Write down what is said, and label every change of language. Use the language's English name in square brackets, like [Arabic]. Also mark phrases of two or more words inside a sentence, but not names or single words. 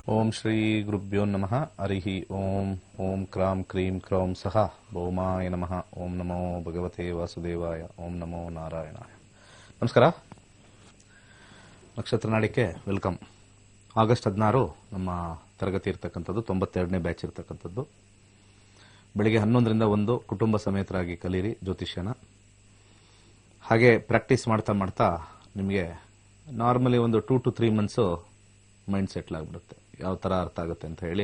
[Sanskrit] ಶ್ರೀ ಗುರುಭ್ಯೋ ನಮಃ ಹರಿಃ ಓಂ ಓಂ ಕ್ರಾಂ ಕ್ರೀಂ ಕ್ರೌಂ ಸಹ ಭೌಮಾಯ ನಮಃ ಓಂ ನಮೋ ಭಗವತೆ ವಾಸುದೇವಾಯ ಓಂ ನಮೋ ನಾರಾಯಣಾಯ. ನಮಸ್ಕಾರ. [Kannada] ನಕ್ಷತ್ರ ನಾಡಿಕೆ ವೆಲ್ಕಮ್. ಆಗಸ್ಟ್ 16 ನಮ್ಮ ತರಗತಿ ಇರ್ತಕ್ಕಂಥದ್ದು, 92ನೇ ಬ್ಯಾಚ್ ಇರ್ತಕ್ಕಂಥದ್ದು. ಬೆಳಿಗ್ಗೆ 11ರಿಂದ 1 ಕುಟುಂಬ ಸಮೇತರಾಗಿ ಕಲೀರಿ ಜ್ಯೋತಿಷ್ಯನ. ಹಾಗೆ ಪ್ರಾಕ್ಟೀಸ್ ಮಾಡ್ತಾ ಮಾಡ್ತಾ ನಿಮಗೆ ನಾರ್ಮಲಿ ಒಂದು [English] 2 to 3 months mind settle [Kannada] ಆಗಿಬಿಡುತ್ತೆ, ಯಾವ ಥರ ಅರ್ಥ ಆಗುತ್ತೆ ಅಂತ ಹೇಳಿ.